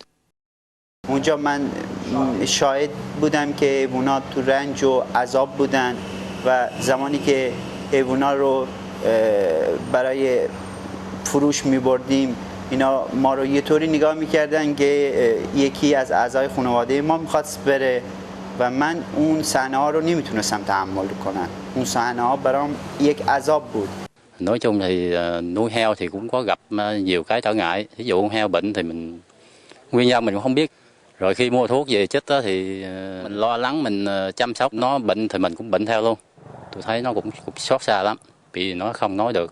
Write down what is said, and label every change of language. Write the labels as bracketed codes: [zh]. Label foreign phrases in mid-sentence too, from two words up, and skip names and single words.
[fa] اونجا من شاهد بودم که حیوانات تو رنج و عذاب بودن و زمانی که حیوانات رو برای فروش می‌بردیم اینا ما رو یه طوری نگاه می‌کردن که یکی از اعضای خانواده ما می‌خواست بره و من اون صحنه‌ها رو نمیتونستم تحمل کنم. اون صحنه‌ها برام یک عذاب بود. [vi] Nói chung thì nuôi heo thì cũng có gặp nhiều cái trở ngại. Ví dụ con heo bệnh thì nguyên nhân mình cũng không biết. Rồi khi mua thuốc về chích thì mình lo lắng, mình chăm sóc, nó bệnh thì mình cũng bệnh theo luôn. Tôi thấy nó cũng xót xa lắm, vì nó không nói được.